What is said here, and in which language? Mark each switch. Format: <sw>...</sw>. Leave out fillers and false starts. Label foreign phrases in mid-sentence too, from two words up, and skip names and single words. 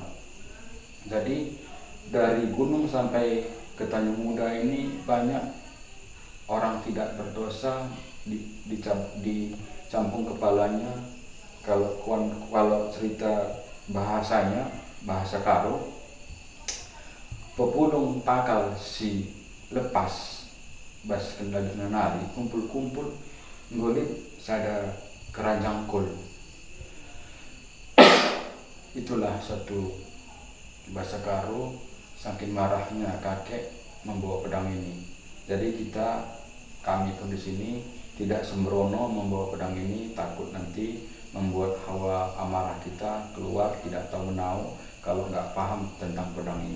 <id>Jadi dari gunung sampai ke Tanjung Muda ini banyak orang tidak berdosa dicampung kepalanya. Kalau cerita bahasanya, bahasa Karo,</id> <btx>pepulung takal si lepas bas kendali nanari kumpul-kumpul ngolit sada keranjang kul.</btx> <id>Itulah satu bahasa Karo, saking marahnya kakek membawa pedang ini. Jadi kami pun di sini tidak sembrono membawa pedang ini, takut nanti membuat hawa amarah kita keluar, tidak tahu menau kalau nggak paham tentang pedang ini.</id>